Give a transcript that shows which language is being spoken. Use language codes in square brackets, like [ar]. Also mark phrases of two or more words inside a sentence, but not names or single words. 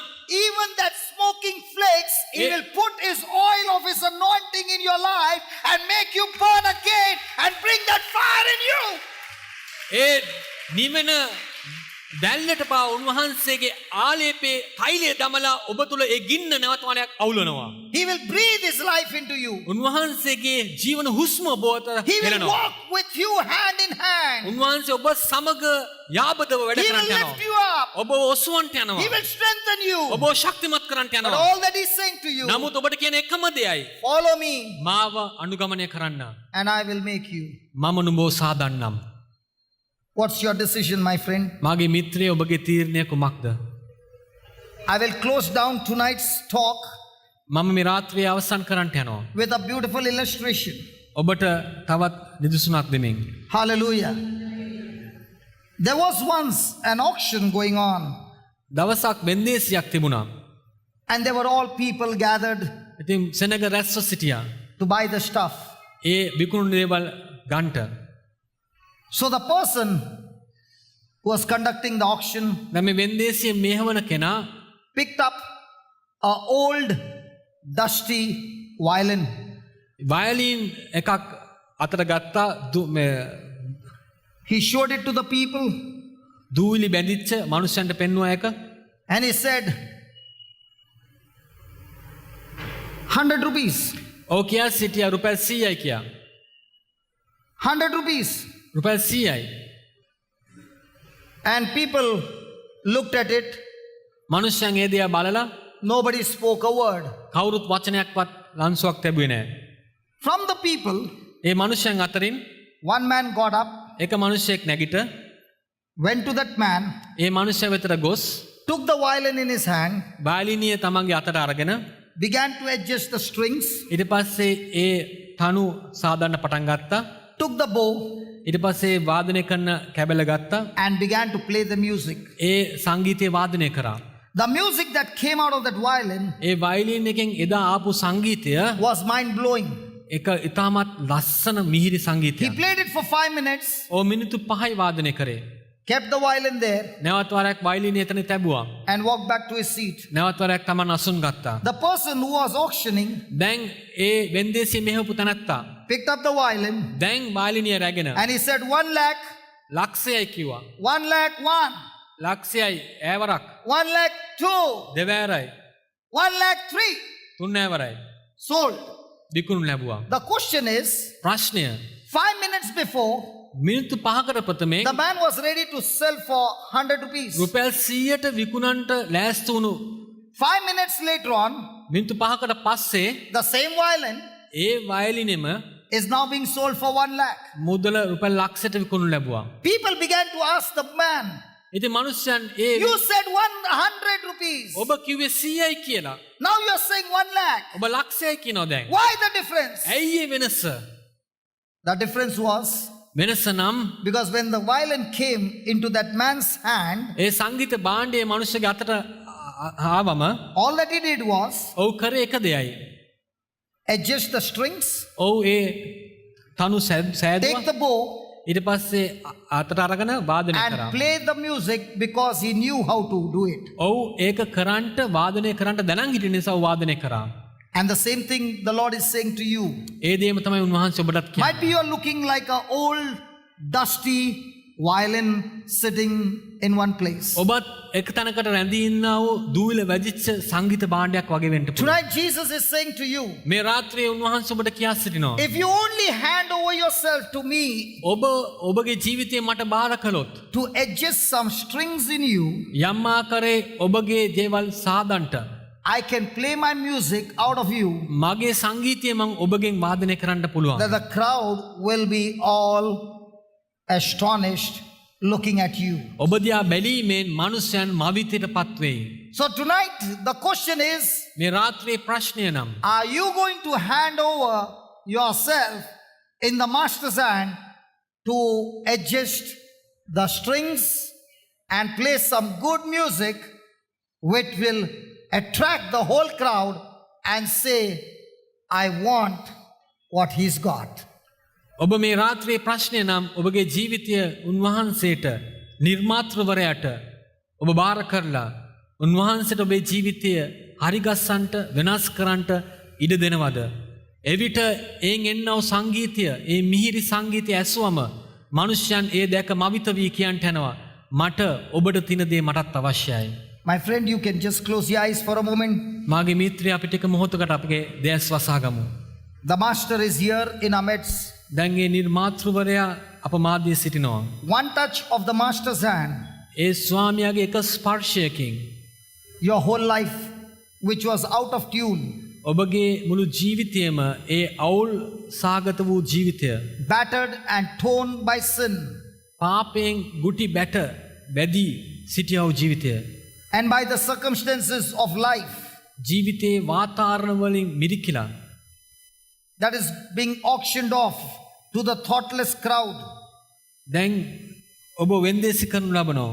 [en] even that smoking flakes, He will put His oil of His anointing in your life and make you burn again and bring that fire in you. [si] ඒ නිවෙන දැල්ලට පා උන්වහන්සේගේ ආලේපේ තෛලය දමලා ඔබ තුල ඒ ගින්න නැවතවනයක් අවුලනවා. [en] He will breathe His life into you. [si] උන්වහන්සේගේ ජීවන හුස්ම ඔබ අතර [en] He will [si] හෙළනවා. [en] walk with you hand in hand. [si] උන්වහන්සේ ඔබ සමග යාබදව වැඩ [en] He will [si] කරන්න [en] lift you [si] යනවා. [en] up. [si] ඔබ ඔසවන්ට යනවා. [en] He will strengthen you. [si] ඔබ ශක්තිමත් කරන්නට [en] But [si] යනවා. [en] all that He's saying to you, [si] නමුත් ඔබට කියන එකම දෙයයි [en] follow me [si] මාව අනුගමනය කරන්න. [en] and I will make you. [si] මම නුඹව සාදන්නම්. [en] What's your decision, my friend? [si] මාගේ මිත්‍රය ඔබගේ තීරණය කුමක්ද? [en] I will close down tonight's talk [si] මම මේ රාත්‍රියේ අවසන් කරන්නට යනවා. [en] with a beautiful illustration. [si] ඔබට තවත් නිදසුනක් දෙමින්. [en] Hallelujah. There was once an auction going on, [si] දවසක් වෙන්දේසියක් තිබුණා. [en] and there were all people gathered [si] ඉතින් සෙනග රැස්ව සිටියා. [en] to buy the stuff. [si] ඒ විකුණු දේවල් ගන්නට. [en] So the person who was conducting the auction [si] දැන් මේ වෙන්දේසිය මේවන කෙනා [en] picked up an old, dusty violin. [si] වයලින් එකක් අතට ගත්තා. [en] He showed it to the people [si] දූවිලි බැඳිච්ච මනුස්සයන්ට පෙන්වුවා එක. [en] and he said, 100 rupees. [si] ඔව් කියා සිටියා රුපියල් 100යි කියා. [en] 100 rupees. [si] රුපියල් 100යි. [en] And people looked at it. [si] මනුෂ්‍යයන් ඒ දිහා බලලා [en] Nobody spoke a word. [si] කවුරුත් වචනයක්වත් ලන්සුවක් ලැබුවේ නැහැ. [en] From the people, [si] ඒ මනුෂ්‍යයන් අතරින් [en] one man got up, [si] එක මනුෂ්‍යයෙක් නැගිට [en] went to that man, [si] ඒ මනුෂ්‍ය වෙතට ගොස් [en] took the violin in his hand, [si] බාලිනිය තමන්ගේ අතට අරගෙන [en] began to adjust the strings, [si] ඊට පස්සේ ඒ තනු සාදන්න පටන් ගත්තා. [en] took the bow, [si] ඊට පස්සේ වාදනය කරන කැබල ගත්තා. [en] and began to play the music. [si] ඒ සංගීතය වාදනය කරා. [en] The music that came out of that violin [si] ඒ වයලින් එකෙන් එදා ආපු සංගීතය [en] was mind blowing. [si] එක ඉතාමත් ලස්සන මිහිරි [en] He [si] සංගීතයක්. [en] played it for 5 minutes, [si] ඕ මිනිත්තු 5යි වාදනය කරේ. [en] kept the violin there, [si] නැවත වරක් වයලින් එතන තැබුවා. [en] and walked back to his seat. [si] නැවත වරක් තමන් අසුන් ගත්තා. [en] The person who was auctioning [si] දැන් ඒ වෙන්දේසිය මෙහෙවපු තැනැත්තා [en] picked up the violin [si] දැන් වයලිනිය රැගෙන [en] and he said, 1 lakh, [si] ලක්ෂයයි කිව්වා. [en] 1 lakh 1, [si] ලක්ෂයයි ඈවරක් [en] 1 lakh 2, [si] දෙවෑරයි [en] 1 lakh 3, [si] තුන් ඈවරයි [en] sold. [si] විකුණු ලැබුවා. [en] The question is, [si] ප්‍රශ්නය [en] 5 minutes before, [si] මිනිත්තු 5කට ප්‍රථමේ [en] the man was ready to sell for 100 rupees. [si] රුපියල් 100ට විකුණන්ට ලෑස්ති වුණු [en] 5 minutes later on, [si] මිනිත්තු 5කට පස්සේ [en] the same violin [si] ඒ වයලිනෙම [en] is now being sold for 1 lakh. [si] මුදල රුපියල් ලක්ෂයට විකුණු ලැබුවා. [en] People began to ask the man, [si] ඉතින් මනුෂ්‍යයන් [en] You said 100 rupees. [si] ඔබ කිව්වේ 100යි කියලා. [en] Now you're saying 1 lakh. [si] ඔබ ලක්ෂයයි කියනවා දැන්. [en] Why the difference? [si] ඇයි ඒ වෙනස? [en] The difference was [si] වෙනස නම් [en] because when the violin came into that man's hand, [si] ඒ සංගීත භාණ්ඩය මනුෂ්‍යගේ අතට ආවම [en] all that he did was [si] ඔව් කරේ එක දෙයයි. [en] adjust the strings, [si] ඔව් ඒ තනු සෑදුවා. [en] take the bow, [si] ඊට පස්සේ අතට අරගෙන වාදනය [en] and [si] කරා. [en] play the music because he knew how to do it. [si] ඔව් ඒක කරන්ට වාදනය කරන්ට දැනන් හිටිය නිසා ඔව් වාදනය කරා. [en] And the same thing the Lord is saying to you. [si] ඒ දේම තමයි උන්වහන්සේ ඔබටත් කියන්නේ. [en] Might be you're looking like an old, dusty violin sitting in one place. [si] ඔබත් එක තැනකට රැඳී ඉන්නා වූ දූවිල වැදිච්ච සංගීත භාණ්ඩයක් වගේ වෙන්න පුළුවන්. [en] Tonight Jesus is saying to you, [si] මේ රාත්‍රියේ උන්වහන්සේ ඔබට කියා සිටිනවා. [en] if you only hand over yourself to me [si] ඔබ ඔබගේ ජීවිතේ මට බාර කළොත් [en] to adjust some strings in you, [si] යම් ආකාරයේ ඔබගේ දේවල් සාදන්ට [en] I can play my music out of you, [si] මගේ සංගීතය මං ඔබගෙන් වාදනය කරන්න පුළුවන්. [en] that the crowd will be all astonished looking at you. [si] ඔබ දිහා බැලීමෙන් මනුෂ්‍යයන් මවිතයට පත්වෙයි. [en] So tonight the question is, [si] මේ රාත්‍රියේ ප්‍රශ්නය නම් [en] are you going to hand over yourself in the master's hand to adjust the strings and play some good music which will attract the whole crowd and say, I want what he's got? [si] ඔබ මේ රාත්‍රියේ ප්‍රශ්නය නම් ඔබගේ ජීවිතය උන්වහන්සේට නිර්මාතෘවරයාට ඔබ බාර කරලා උන්වහන්සේට ඔබේ ජීවිතය හරිගස්සන්ට වෙනස් කරන්නට ඉඩ දෙනවද? එවිට එයින් එන්නව සංගීතය, ඒ මිහිරි සංගීතය ඇසුවම මනුෂ්‍යයන් ඒ දැක මවිත වී කියන්ට යනවා මට ඔබට තින දේ මටත් අවශ්‍යයි. [en] My friend, you can just close your eyes for a moment. [si] මාගේ මිත්‍රයා අපිට එක මොහොතකට අපගේ දැස් වසාගමු. [en] The master is here in our midst. [si] දැන් ඒ නිර්මාතෘවරයා අප මාධ්‍යයේ සිටිනවා. [en] One touch of the master's hand, [si] ඒ ස්වාමියාගේ එක ස්පර්ශයකින් [en] your whole life which was out of tune, [si] ඔබගේ මුළු ජීවිතයම ඒ අවුල් සාගත වූ ජීවිතය [en] battered and torn by sin, [si] පාපයෙන් ගුටි බැට බැදී සිටියා වූ ජීවිතය [en] and by the circumstances of life [si] ජීවිතයේ වාතාවරණ වලින් මිරිකිලා [en] that is being auctioned off to the thoughtless crowd, [si] දැන් ඔබ වෙන්දේසි කරනු ලබනවා.